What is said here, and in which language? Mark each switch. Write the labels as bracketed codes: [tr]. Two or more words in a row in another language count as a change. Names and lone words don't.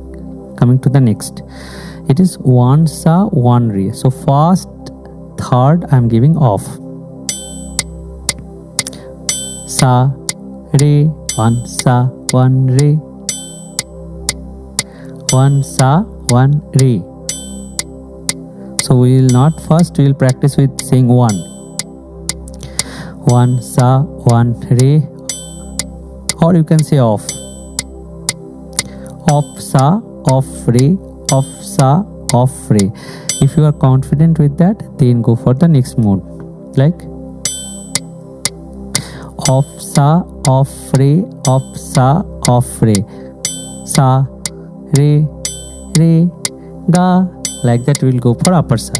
[en] Coming to the next, it is 1 sa 1 re. So first third I am giving off. Sa re, 1 sa 1 re, 1 sa 1 re. So we will not, first we will practice with saying 1. 1 sa 1 re, or you can say off. Off sa, off re, off sa, off re. If you are confident with that, then go for the next mode. Like off sa, off re, off sa, off re. Sa, re, re, ga. Like that we will go for upper sa.